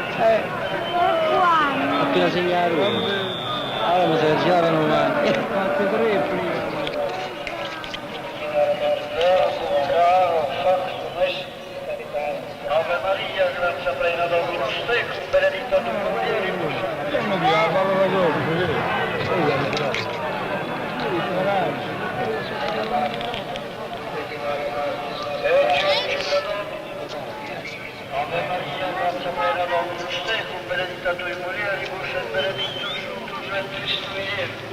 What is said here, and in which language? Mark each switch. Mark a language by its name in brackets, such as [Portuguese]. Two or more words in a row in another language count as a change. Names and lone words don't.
[Italian] Appena segnato. Allora mi si girano ma... Fate tre prima. [Latin] Ave Maria, grazia plena, Dominus tecum, benedicta tu mulieribus. [Italian] Andiamo via, parola dopo, vedete? [Latin] Ave Maria, grazia plena, Dominus tecum, benedicta tu mulieribus, et benedictus fructus ventris tui, Iesus.